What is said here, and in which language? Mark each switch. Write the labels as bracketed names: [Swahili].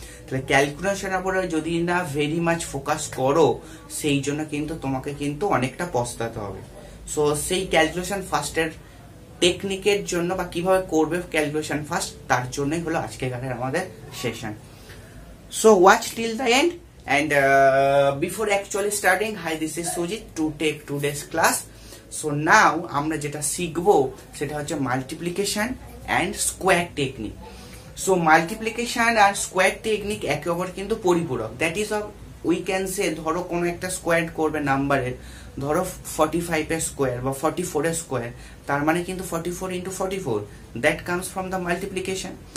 [Bangla] তাহলে ক্যালকুলেশনের উপরে যদি না ভেরি মাচ ফোকাস করো, সেই জন্য কিন্তু তোমাকে কিন্তু অনেকটা পস্তাতে হবে। সো সেই ক্যালকুলেশন ফার্স্টের টেকনিকের জন্য বা কিভাবে করবে ক্যালকুলেশন ফার্স্ট, তার জন্যই হলো আজকের আমাদের session. [English] So watch till the end and before actually starting, hi, this is Sujit to take today's class. So now [Bangla] আমরা যেটা শিখবো সেটা হচ্ছে multiplication and square technique. So multiplication আর square technique একে অপর কিন্তু পরিপূরক। [English] that is we can say, [Bangla] ধরো কোনো একটা স্কোয়ার করবে নাম্বারের, ধরো 45 এর স্কোয়ার বা 44 এর স্কোয়ার, তার মানে কিন্তু 44 × 44, [English] That comes from the multiplication.